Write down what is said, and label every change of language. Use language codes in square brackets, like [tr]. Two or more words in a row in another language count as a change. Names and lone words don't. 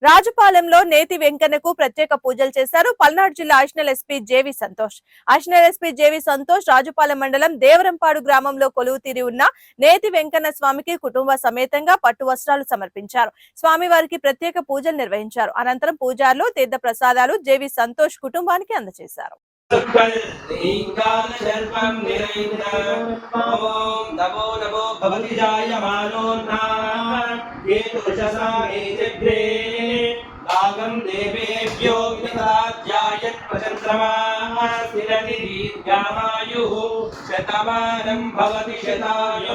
[te] రాజుపాలెంలో నేతి వెంకన్నకు ప్రత్యేక పూజలు చేశారు. పల్నాడు జిల్లా [en] Additional SP [te] జేవి సంతోష్. [en] Additional SP [te] జేవి సంతోష్ రాజుపాలెం మండలం దేవరంపాడు గ్రామంలో కొలువు తీరి ఉన్న నేతి వెంకన్న స్వామికి కుటుంబ సమేతంగా పట్టు వస్త్రాలు సమర్పించారు. స్వామివారికి ప్రత్యేక పూజలు నిర్వహించారు. అనంతరం పూజారులు తీర్థ ప్రసాదాలు జేవి సంతోష్ కుటుంబానికి అందజేశారు. [sa] भागं देवेभ्यो विदधात्यायत् प्रचन्द्रमास्तिरति दीर्घायुः शतमानं भवति शतायुः